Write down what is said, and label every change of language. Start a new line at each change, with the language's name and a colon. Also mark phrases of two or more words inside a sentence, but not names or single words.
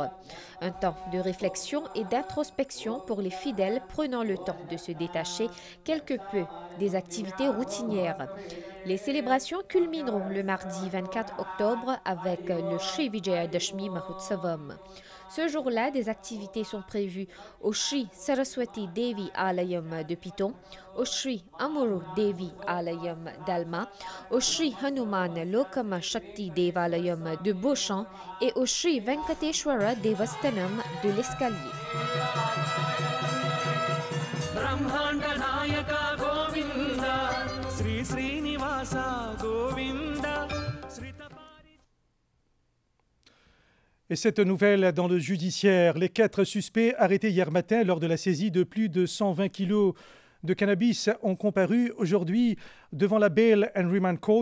French: Un temps de réflexion et d'introspection pour les fidèles prenant le temps de se détacher quelque peu des activités routinières. Les célébrations culmineront le mardi 24 octobre avec le Sri Vijaya Dashmi Mahotsavam. Ce jour-là, des activités sont prévues au Sri Saraswati Devi Alayam de Piton, au Sri Amuru Devi Alayam d'Alma, au Sri Hanuman Lokama Shakti Devalayam de Beauchamp et au Sri Venkateshwara Devastanam de l'Escalier. Et cette nouvelle dans le judiciaire, les 4 suspects arrêtés hier matin lors de la saisie de plus de 120 kilos de cannabis ont comparu aujourd'hui devant la Bail and Remand Court.